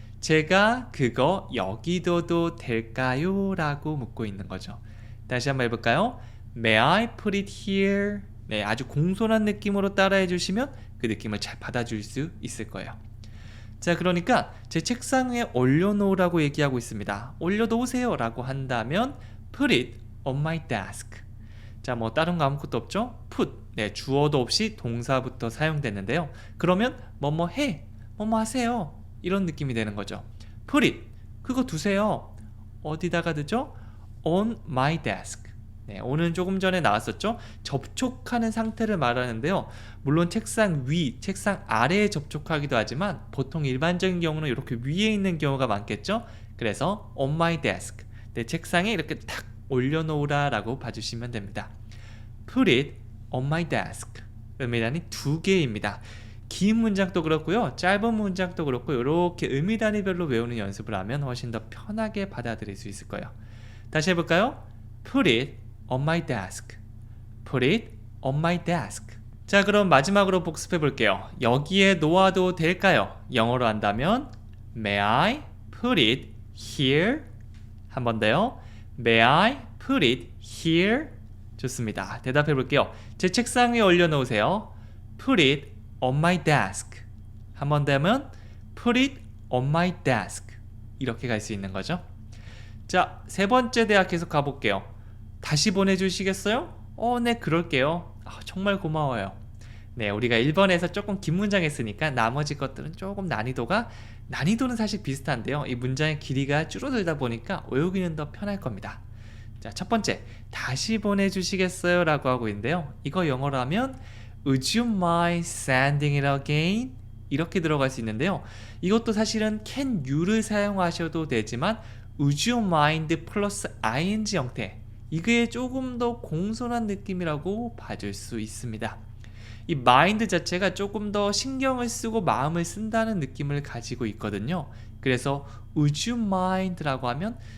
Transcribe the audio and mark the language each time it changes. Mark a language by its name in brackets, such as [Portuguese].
[Korean] 제가 그거 여기 둬도 될까요? 라고 묻고 있는 거죠. 다시 한번 해볼까요? [English] May I put it here? [Korean] 네, 아주 공손한 느낌으로 따라해 주시면 그 느낌을 잘 받아줄 수 있을 거예요. 자, 그러니까 제 책상 위에 올려놓으라고 얘기하고 있습니다. 올려놓으세요 라고 한다면 [English] put it on my desk. [Korean] 자, 뭐 다른 거 아무것도 없죠? put, 네, 주어도 없이 동사부터 사용됐는데요. 그러면 뭐뭐 해, 뭐뭐 하세요, 이런 느낌이 되는 거죠. [English] put it, [Korean] 그거 두세요. 어디다가 두죠? [English] on my desk. [Korean] 네, 오늘 조금 전에 나왔었죠? 접촉하는 상태를 말하는데요. 물론 책상 위, 책상 아래에 접촉하기도 하지만 보통 일반적인 경우는 이렇게 위에 있는 경우가 많겠죠? 그래서 [English] on my desk, [Korean] 내 책상에 이렇게 탁 올려놓으라 라고 봐주시면 됩니다. [English] Put it on my desk. [Korean] 의미단위 두 개입니다. 긴 문장도 그렇고요, 짧은 문장도 그렇고 이렇게 의미단위별로 외우는 연습을 하면 훨씬 더 편하게 받아들일 수 있을 거예요. 다시 해볼까요? [English] Put it on my desk. Put it on my desk. [Korean] 자, 그럼 마지막으로 복습해 볼게요. 여기에 놓아도 될까요? 영어로 한다면 [English] May I put it here? [Korean] 한 번 더요. [English] May I put it here? [Korean] 좋습니다. 대답해 볼게요. 제 책상 위에 올려놓으세요. [English] Put it on my desk. [Korean] 한 번 더 하면 [English] Put it on my desk. [Korean] 이렇게 갈 수 있는 거죠. 자, 세 번째 대화 계속 가볼게요. 다시 보내주시겠어요? 네, 그럴게요. 정말 고마워요. 네, 우리가 1번에서 조금 긴 문장 했으니까 나머지 것들은 조금 난이도는 사실 비슷한데요. 이 문장의 길이가 줄어들다 보니까 외우기는 더 편할 겁니다. 자, 첫 번째, 다시 보내주시겠어요? 라고 하고 있는데요. 이거 영어로 하면 [English] Would you mind sending it again? [Korean] 이렇게 들어갈 수 있는데요. 이것도 사실은 can you를 사용하셔도 되지만 [English] Would you mind [Korean] 플러스 ing 형태, 이게 조금 더 공손한 느낌이라고 봐줄 수 있습니다. 이 mind 자체가 조금 더 신경을 쓰고 마음을 쓴다는 느낌을 가지고 있거든요. 그래서 [English] Would you mind [Korean] 라고 하면